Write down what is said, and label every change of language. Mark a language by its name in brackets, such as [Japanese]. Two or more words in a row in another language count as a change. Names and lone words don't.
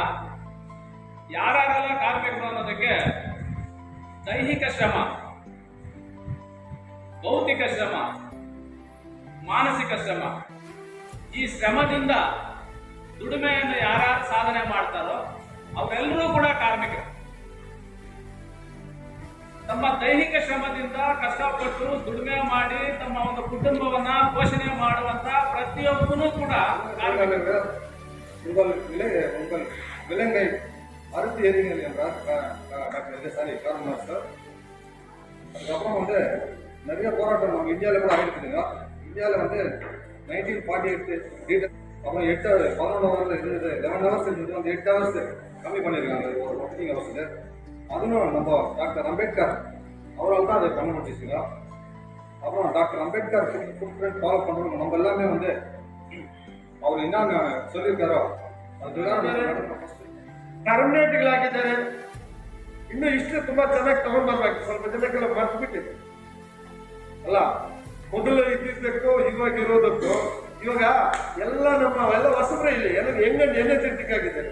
[Kannada] ಯಾರೆಲ್ಲ ಕಾರ್ಮಿಕರು ಅನ್ನೋದಕ್ಕೆ ದೈಹಿಕ ಶ್ರಮ, ಭೌತಿಕ ಶ್ರಮ, ಮಾನಸಿಕ ಶ್ರಮ, ಈ ಶ್ರಮದಿಂದ ದುಡಿಮೆಯನ್ನು ಯಾರ್ಯಾರು ಸಾಧನೆ ಮಾಡ್ತಾರೋ ಅವರೆಲ್ಲರೂ ಕೂಡ ಕಾರ್ಮಿಕರು. ತಮ್ಮ ದೈಹಿಕ ಶ್ರಮದಿಂದ ಕಷ್ಟಪಟ್ಟು ದುಡಿಮೆ ಮಾಡಿ ತಮ್ಮ ಒಂದು ಕುಟುಂಬವನ್ನ ಪೋಷಣೆ ಮಾಡುವಂತ ಪ್ರತಿಯೊಬ್ಬನೂ ಕೂಡ ಕಾರ್ಮಿಕರು. [Tamil] விலங்கை அறுத்து எறிங்கள் என்றார் டாக்டர் விஜயசாமி காரணம் சார். அதுக்கப்புறம் வந்து நிறைய போராட்டம் நம்ம இந்தியாவில் கூட ஆகிருக்குதுங்க. இந்தியாவில் வந்து 1948 அப்புறம் 11 ஹவர்ல இருந்தது 11 ஹவர்ஸ் இருந்தது வந்து 8 ஹவர்ஸ் கம்மி பண்ணியிருக்காங்க ஒரு [English] working hours. [Tamil] அதுவும் நம்ம டாக்டர் அம்பேத்கர் அவரால் தான் அதை பண்ண முடிச்சுங்க. அப்புறம் டாக்டர் அம்பேத்கர் [English] foot print follow [Tamil] பண்ணுறோம். நம்ம எல்லாமே வந்து அவர் என்னென்ன சொல்லியிருக்காரோ அதுதான் [Kannada] ಟರ್ಮಿನೇಟ್ಗಳಾಗಿದ್ದಾರೆ. ಇನ್ನು ಇಷ್ಟು ತುಂಬಾ ಚೆನ್ನಾಗಿ ತಗೊಂಡ್ ಬರ್ಬೇಕು. ಸ್ವಲ್ಪ ಜನಕ್ಕೆಲ್ಲ ಮರ್ತು ಬಿಟ್ಟಿದೆ ಅಲ್ಲ, ಮೊದಲು ಇದ್ದಿದ್ದಕ್ಕೂ ಇವಾಗ ಇರೋದಕ್ಕೂ ಇವಾಗ ಎಲ್ಲ ಎಲ್ಲ ಹೊಸಬ್ರೆ ಇಲ್ಲಿ ಎಲ್ಲ ಎನರ್ಜೆಟಿಕ್ ಆಗಿದ್ದಾರೆ.